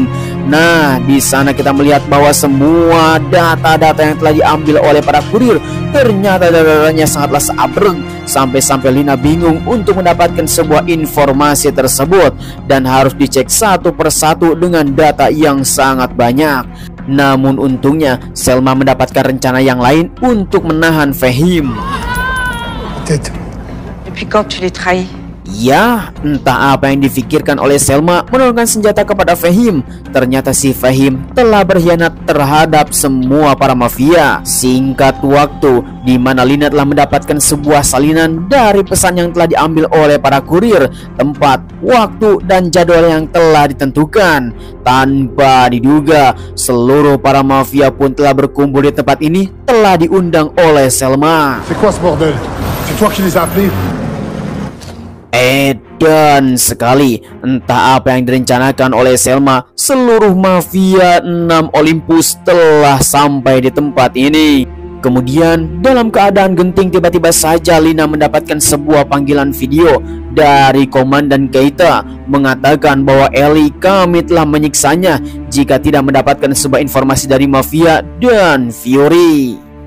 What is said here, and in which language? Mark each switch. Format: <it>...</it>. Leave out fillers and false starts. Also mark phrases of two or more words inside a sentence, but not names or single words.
<id>Nah, di sana kita melihat bahwa semua data-data yang telah diambil oleh para kurir ternyata datanya sangatlah seabreng, sampai-sampai Lina bingung untuk mendapatkan sebuah informasi tersebut dan harus dicek satu persatu dengan data yang sangat banyak. Namun untungnya Selma mendapatkan rencana yang lain untuk menahan Fehim.</id> <fr>Depuis quand tu les trahis?</fr> <id>Ya, entah apa yang difikirkan oleh Selma menurunkan senjata kepada Fehim. Ternyata si Fehim telah berkhianat terhadap semua para mafia. Singkat waktu, di mana Lina telah mendapatkan sebuah salinan dari pesan yang telah diambil oleh para kurir, tempat, waktu, dan jadwal yang telah ditentukan. Tanpa diduga, seluruh para mafia pun telah berkumpul di tempat ini, telah diundang oleh Selma.</id> <fr>C'est quoi ce bordel? C'est toi qui les as appelés?</fr> <id>Edan sekali, entah apa yang direncanakan oleh Selma. Seluruh mafia 6 Olympus telah sampai di tempat ini. Kemudian dalam keadaan genting, tiba-tiba saja Lina mendapatkan sebuah panggilan video dari Komandan Keita mengatakan bahwa Ellie kami telah menyiksanya jika tidak mendapatkan sebuah informasi dari mafia dan Fury.</id>